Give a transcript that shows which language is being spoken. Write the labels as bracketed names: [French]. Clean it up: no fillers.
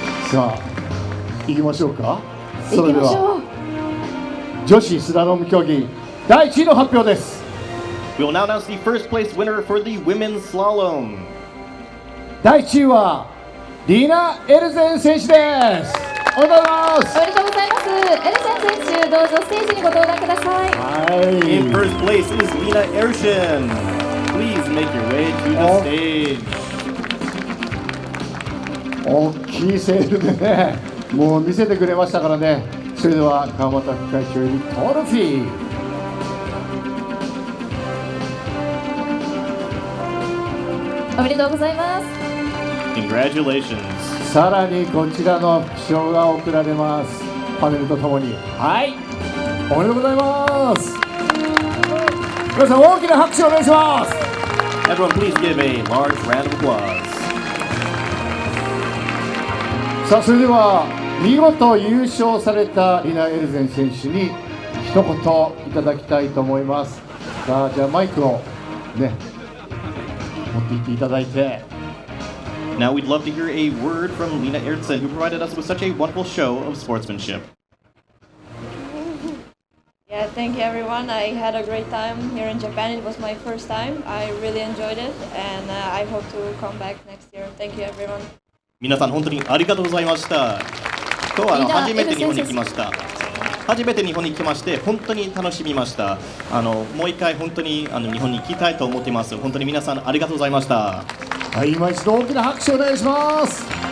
[Japanese] さあ、行きましょうか。そ行れではきましょう。女子スラローム競技第1位の発表です。 [English] We will now announce the first place winner for the women's slalom. [Japanese] 第1位はリーナ・エルゼン選手です。おめでとうございます。おめでとうございます。エルセン選手、どうぞステージにご登壇ください。はい。 [English] In first place is Lena Ershin. Please make your way to the stage. [Japanese] 大きいセールでね、もう見せてくれましたからね。それでは川本副会長よりトロフィー。おめでとうございます。 [English] Congratulations. [Japanese] さらにこちらの副賞が贈られます。パネルとともに。はい。おめでとうございます。皆さん大きな拍手をお願いします。 [English] Everyone, please give a large round of applause. [Japanese] さあ、それでは見事優勝されたリナ・エルゼン選手に一言いただきたいと思います。さあ、じゃあマイクをね持っていっていただいて。 [English] Now we'd love to hear a word from Lena Ertzen, who provided us with such a wonderful show of sportsmanship. Yeah, thank you everyone. I had a great time here in Japan. It was my first time. I really enjoyed it, and I hope to come back next year. Thank you everyone. [Japanese] 皆さん本当にありがとうございました。今日は初めて日本に来ました。初めて日本に来まして本当に楽しみました。もう一回本当に日本に行きたいと思っています。本当に皆さんありがとうございました。はい、今一度大きな拍手をお願いします。